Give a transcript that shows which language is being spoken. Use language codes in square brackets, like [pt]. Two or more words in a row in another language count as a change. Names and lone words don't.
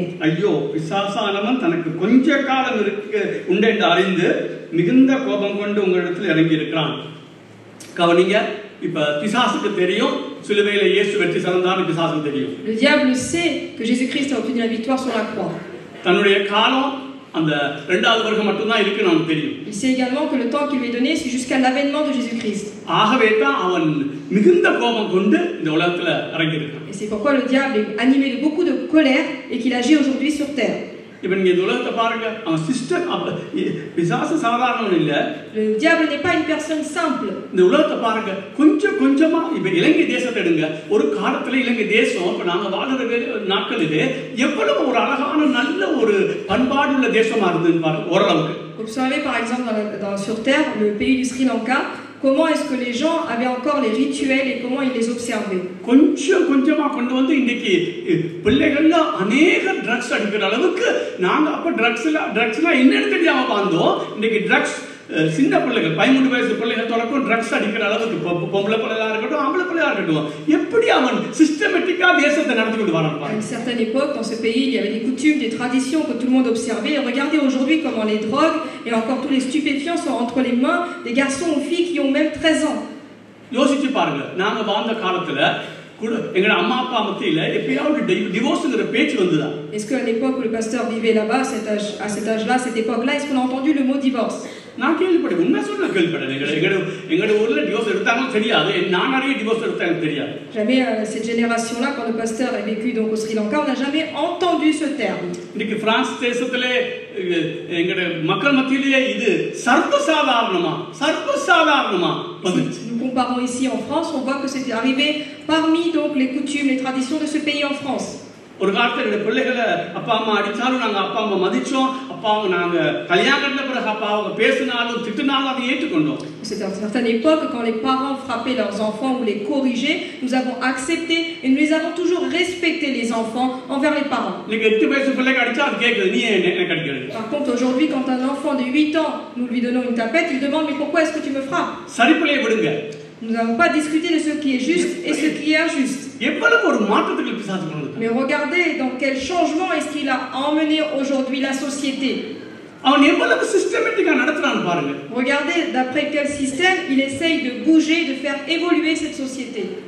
[ta] ஐயோ, பிசாசானவன் தனக்கு கொஞ்ச காலம் உண்டென்று அறிந்து மிகுந்த கோபம் கொண்டு உங்களிடத்தில் இறங்கி இருக்கிறான். கவனிங்க, இப்ப பிசாசுக்கு தெரியும் சிலுவையில இயேசு வெற்றி சிறந்தான்னு பிசாசுக்கு தெரியும். [fr] Le diable sait que Jésus-Christ a obtenu la victoire sur la croix. [ta] தன்னுடைய காலம் அந்த இரண்டாவது வருகம் மட்டும் தான் இருக்கு நமக்கு தெரியும். [fr] Il sait également que le temps qui lui est donné c'est jusqu'à l'avènement de Jésus-Christ. [ta] ஆகவே தான் அவன் மிகுந்த கோபம் கொண்டு இந்த உலகத்துல இறங்கி இருக்கான். [fr] Et c'est pourquoi le diable est animé de beaucoup de colère et qu'il agit aujourd'hui sur terre. [ta] இப்ப நீங்க இந்த உலகத்தை பாருங்க, அவன் சிஸ்டம் பிசாசு சாதாரணம் இல்ல. [fr] Le diable n'est pas une personne simple. [ta] இந்த உலகத்தை பாருங்க, கொஞ்சம் கொஞ்சமா இப்ப இலங்கை தேசத்தை எடுங்க. ஒரு காலத்துல இலங்கை தேசம் இப்ப நாங்க வாழ்ற நாட்களிலே எவ்வளவு ஒரு அழகான நல்ல ஒரு பண்பாடுள்ள தேசமா இருந்ததுன்னு பாருங்க ஓரளவுக்கு. [fr] Observez par exemple sur terre le pays du Sri Lanka. Comment est-ce que les gens avaient encore les rituels et comment ils les observaient? [ta] கொஞ்சம் கொஞ்சமா கொண்டு வந்து இன்னைக்கு பிள்ளைகள்ல அநேக ட்ரக்ஸ் அடிக்கிற அளவுக்கு நாங்க அப்ப ட்ரக்ஸ்லாம் என்னன்னு தெரியாம வாழ்ந்தோம். இன்னைக்கு ட்ரக்ஸ் சின்ன பிள்ளைகள் 13 வயசு பிள்ளைகள் தொடக்கம் ட்ரக்ஸ் அடிக்கிற அளவுக்கு பொம்பளை பிள்ளையா இருக்கட்டும் ஆம்பளை பிள்ளையா இருக்கட்டும் எப்படி அவன் சிஸ்டமேட்டிக்கா தேசத்தை நடத்தி கொண்டு வரான். [fr] À une certaine époque, dans ce pays, il y avait des coutumes, des traditions que tout le monde observait. Et regardez aujourd'hui comment les drogues et encore tous les stupéfiants sont entre les mains des garçons ou filles qui ont même 13 ans. [ta] யோசிச்சு பாருங்க, நாங்க வாழ்ந்த காலத்துல எங்க அம்மா அப்பா மத்தியில எப்பயாவது டிவோர்ஸ்ங்கிற பேச்சு வந்துதா? [fr] Est-ce qu'à l'époque où le pasteur vivait là-bas, à cet âge-là, à cette époque-là, est-ce qu'on a entendu le mot divorce? [ta] நான் கேள்விப்பட்டேன், உண்மை சொல்ல கேள்விப்பட்டேன். எங்களோட ஊர்ல டிவோர்ஸ் எடுத்தாலும் தெரியாது, நான் நிறைய டிவோர்ஸ் எடுத்தா எனக்கு தெரியாது. [fr] Jamais cette génération-là, quand le pasteur a vécu donc au Sri Lanka, on n'a jamais entendu ce terme. [ta] இன்னைக்கு பிரான்ஸ் தேசத்திலே எங்களோட மக்கள் மத்தியிலே இது சர்வசாதாரணமா [fr] Nous comparons ici en France, on voit que c'est arrivé parmi donc les coutumes, les traditions de ce pays en France. [ta] ஒரு காலத்துல இந்த பிள்ளைகளை அப்பா அம்மா அடிச்சாலும் நாங்க அப்பா அம்மா மதிச்சோம். அப்பா நாங்க கல்யாணத்துல பிறகு அப்பா அவங்க பேசினாலும் திட்டினாலும் அதை ஏற்றுக்கொண்டோம். [fr] C'est à une certaine époque quand les parents frappaient leurs enfants ou les corrigeaient, nous avons accepté et nous les avons toujours respecté les enfants envers les parents. [ta] நீங்க 8 வயசு பிள்ளைக்கு அடிச்சா அது கேக்குது, நீ என்ன அடிக்கிறது? [fr] Par contre aujourd'hui quand un enfant de 8 ans nous lui donnons une tapette, il demande mais pourquoi est-ce que tu me frappes? [ta] சரி பிள்ளையை விடுங்க. [fr] Nous n'avons pas discuté de ce qui est juste et ce qui est injuste. Mais regardez dans quel changement est-ce qu'il a emmené aujourd'hui la société. Regardez d'après quel système il essaye de bouger, de faire évoluer cette société.